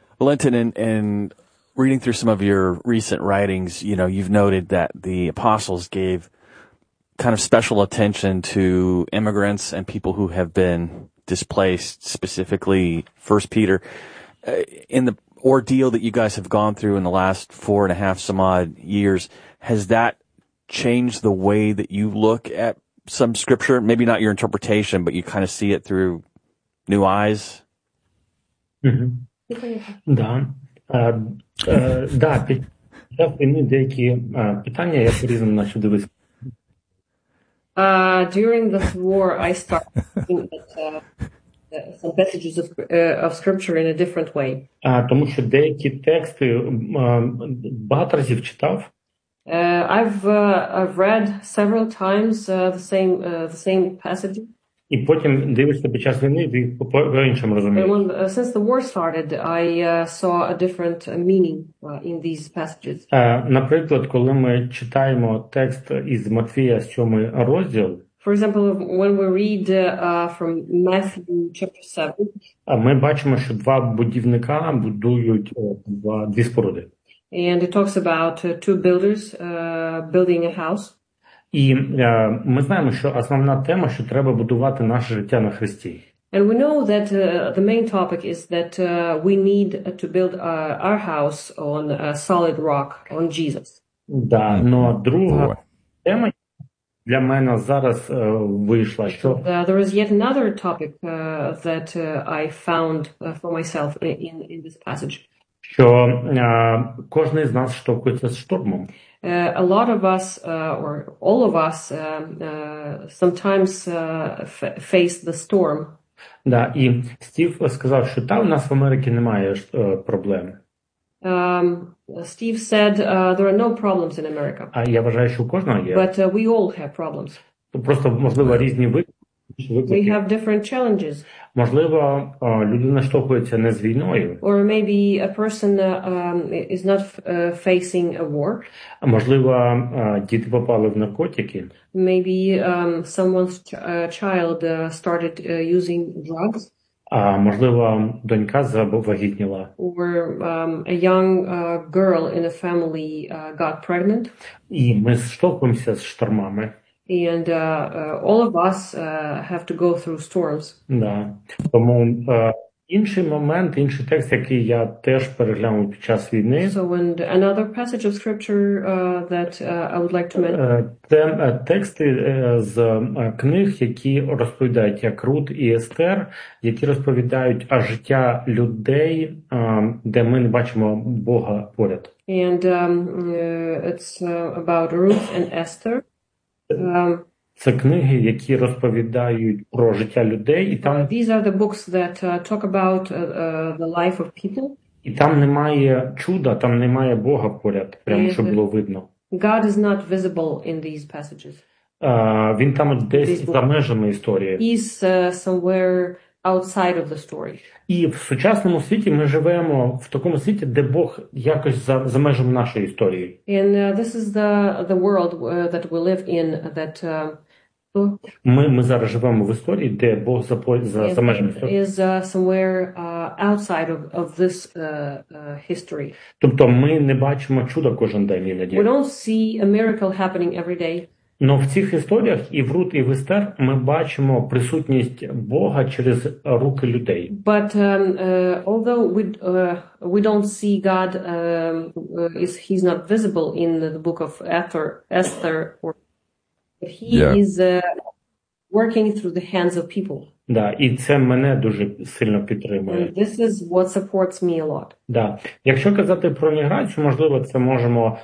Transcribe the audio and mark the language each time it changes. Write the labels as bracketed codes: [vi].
[en] Linton, in reading through some of your recent writings, you know, you've noted that the apostles gave kind of special attention to immigrants and people who have been displaced, specifically First Peter. In the ordeal that you guys have gone through in the last 4.5 some odd years, has that changed the way that you look at some scripture? Maybe not your interpretation, but you kind of see it through new eyes? Mm-hmm. [uk] Да, да, підчас війни деякі питання я по-різному наче дивився. [en] During this war, I started looking at some passages of scripture in a different way. [uk] Тому що деякі тексти багато разів читав. [en] I've read several times the same passages. [uk] І потім дивишся під час війни, ти по-іншому розумієш. [en] When, since the war started, I saw a different meaning in these passages. [uk] Наприклад, коли ми читаємо текст із Матвія, 7 розділ. [en] For example, when we read from Matthew chapter 7. [uk] Ми бачимо, що два будівника будують дві споруди. [en] And it talks about two builders building a house. [uk] І ми знаємо, що основна тема, що треба будувати наше життя на Христі. [en] And we know that the main topic is that we need to build our house on a solid rock, on Jesus. [uk] Да, но друга тема для мене зараз вийшла, що [en] there is yet another topic that I found for myself in this passage. [uk] Що кожен з нас штовхується з штормом. [en] A lot of us, or all of us, sometimes face the storm. [uk] Да, і Стів сказав, що там у нас в Америці немає проблем. [en] Стів said, there are no problems in America. [uk] А я вважаю, що у кожного є. [en] But we all have problems. [uk] Просто, можливо, різні виклики. [en] We have different challenges. [uk] Можливо, людина штовхується не з війною. [en] Or maybe a person is not facing a war. [uk] Можливо, діти попали в наркотики. [en] Maybe someone's child started using drugs. [uk] А можливо, донька завагітніла. [en] Or a young girl in a family got pregnant. [uk] І ми штовхуємося з штормами. [en] And all of us have to go through storms. [uk] Да. Тому інший момент, інший текст, який я теж переглянув під час війни. [en] So and another passage of scripture that I would like to mention. [uk] Тексти з книг, які розповідають, як Рут і Естер, які розповідають о життя людей, де ми не бачимо Бога поряд. [en] And it's about Ruth and Esther. [uk] Це книги, які розповідають про життя людей, і там [en] these are the books that talk about the life of people. [uk] І там немає чуда, там немає Бога поряд, прямо щоб було видно. [en] God is not visible in these passages. [uk] Він там десь за межами історії. [en] He's somewhere outside of the story. [uk] І в сучасному світі ми живемо в такому світі, де Бог якось за межем нашої історії. [en] And this is the world that we live in that [uk] Ми зараз живемо в історії, де Бог за межами історії. [en] Is somewhere outside of this history. [uk] Тобто ми не бачимо чуда кожен день іноді. [en] We don't see a miracle happening every day. [uk] Но в цих історіях і в Рут, і в Естер ми бачимо присутність Бога через руки людей. [en] But although we don't see God, he's not visible in the book of Esther or is working through the hands of people. [uk] Да, і це мене дуже сильно підтримує. [en] And this is what supports me a lot. [uk] Да. Якщо казати про міграцію, можливо, це можемо